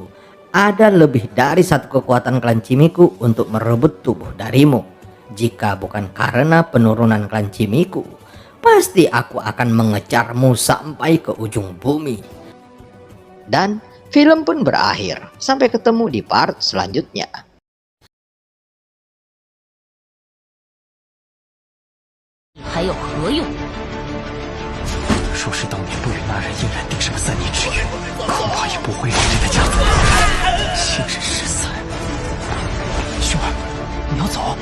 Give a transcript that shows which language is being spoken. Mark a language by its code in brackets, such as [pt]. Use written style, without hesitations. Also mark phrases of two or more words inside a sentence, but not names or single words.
[id] Ada lebih dari satu kekuatan klan Qimiku untuk merebut tubuh darimu. Jika bukan karena penurunan klan Qimiku, pasti aku akan mengejarmu sampai ke ujung bumi. Dan film pun berakhir. Sampai ketemu di part selanjutnya. [zh] 还有何用？若是当年不与那人硬然定上3年之约，恐怕也不会让这个家族亲人失散。兄儿，你要走？